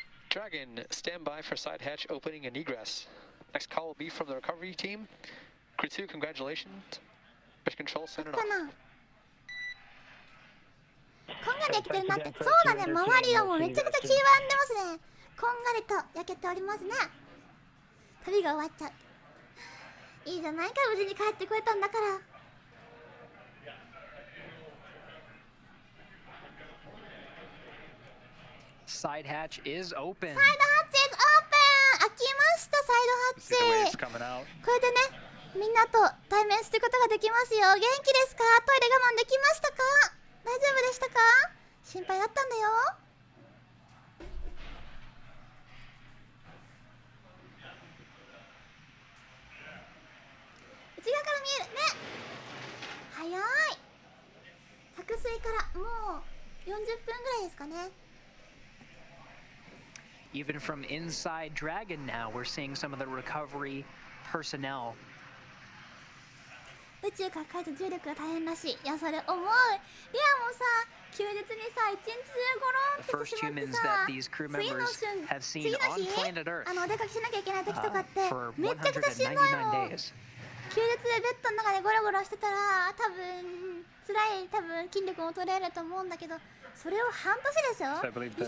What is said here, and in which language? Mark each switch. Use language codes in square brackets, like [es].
[en] Dragon, stand by for side hatch opening and egress. Next call will be from the recovery team. Crew 2, congratulations. Mission control, send it off. [ja] こんがり焼けてるなって。そうだね、周りがもうめちゃくちゃ黄色んでますね。こんがりと焼けておりますね。旅が終わっちゃう。いいじゃないか、無事に帰ってこれたんだから。 [en] Side hatch is open. [ja] サイドハッチ [en] is open。 [ja] 開きました、サイドハッチ。これでね、みんなと対面することができますよ。元気ですか？トイレ我慢できましたか？大丈夫でしたか？心配だったんだよ。内側から見えるね。早い。着水からもう40分ぐらいですかね。 [en] Even from inside Dragon now, we're seeing some of the recovery personnel. [ja] 宇宙から帰る重力が大変らしい。いや、それ思う。リアもさ、休日にさ、一日中ゴロンってしてしまってさ、次の日、お出かけしなきゃいけない時とかって、めっちゃくちゃしんどいもん。休日でベッドの中でゴロゴロしてたら、多分筋力も取れると思うんだけど、それを半年でしょ。